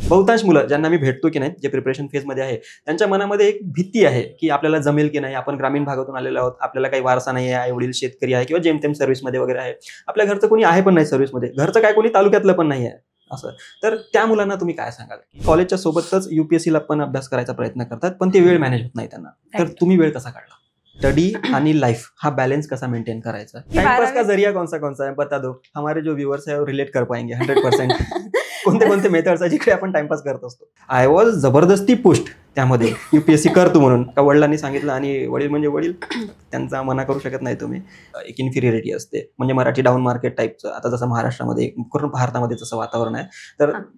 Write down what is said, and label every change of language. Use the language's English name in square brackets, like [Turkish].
[Marathi] बहुतांश मुलं ज्यांना मी भेटतो की नाही, जे प्रिपरेशन फेजमध्ये आहे, त्यांच्या मनामध्ये एक भीती आहे की आपल्याला जमेल की नाही, आपण ग्रामीण भागातून आलेलो आहोत, आपल्याला काही वारसा नाही आहे, आई वडील शेतकरी आहे किंवा जेमतेम सर्व्हिसमध्ये वगैरे आहे, आपल्या घरचं कोणी आहे पण नाही सर्व्हिसमध्ये, घरचं काय कोणी तालुक्यातलं पण नाही आहे असं. तर त्या मुलांना तुम्ही काय सांगाल? कॉलेजच्या सोबतच UPSCला पण अभ्यास करायचा प्रयत्न करतात, पण ते वेळ मॅनेज होत नाही त्यांना. तर तुम्ही वेळ कसा काढला? स्टडी आणि लाइफ हा बैलेंस कैसा मेंटेन करायचा? [Hindi] टाइम का जरिया कौन सा है बता दो, हमारे जो व्यूअर्स है वो रिलेट कर पाएंगे 100%. [Marathi] कोणते मेथड्स आहे जिकडे आपण टाइमपास करत असतो? आय वॉज जबरदस्ती पुष्ट त्यामध्ये UPSC कर तू म्हणून, का वडिलांनी सांगितलं आणि वडील म्हणजे वडील, त्यांचा मना करू शकत नाही तुम्ही. एक इन्फिरियरिटी असते, म्हणजे मराठी डाऊन मार्केट टाईपचं. आता जसं महाराष्ट्रामध्ये पूर्ण भारतामध्ये जसं वातावरण आहे, तर